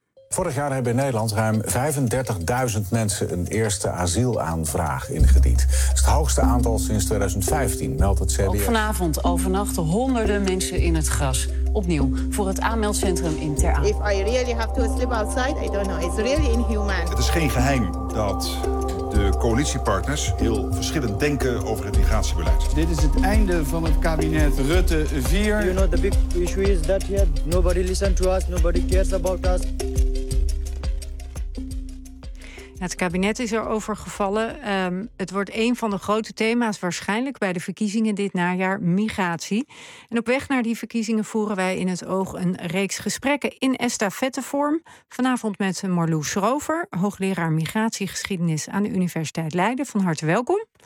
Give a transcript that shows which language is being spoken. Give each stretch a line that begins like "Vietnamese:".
Dutch: Vorig jaar hebben in Nederland ruim 35.000 mensen een eerste asielaanvraag ingediend. Dat is het hoogste aantal sinds 2015, meldt het CBS. Ook vanavond overnacht honderden mensen in het gras. Opnieuw voor het aanmeldcentrum in Ter Apel.
English: If I really have to sleep outside, I don't know. It's really inhuman.
Dutch: Het is geen geheim dat de coalitiepartners heel verschillend denken over het migratiebeleid. Dit is het einde van het kabinet Rutte 4.
English: You know, the big issue is that yet nobody listens to us, nobody cares about us.
Dutch: Het kabinet is erover gevallen. Het wordt een van de grote thema's waarschijnlijk bij de verkiezingen dit najaar, migratie. En op weg naar die verkiezingen voeren wij in het oog een reeks gesprekken in estafettevorm. Vanavond met Marloes Schrover, hoogleraar migratiegeschiedenis aan de Universiteit Leiden. Van harte welkom.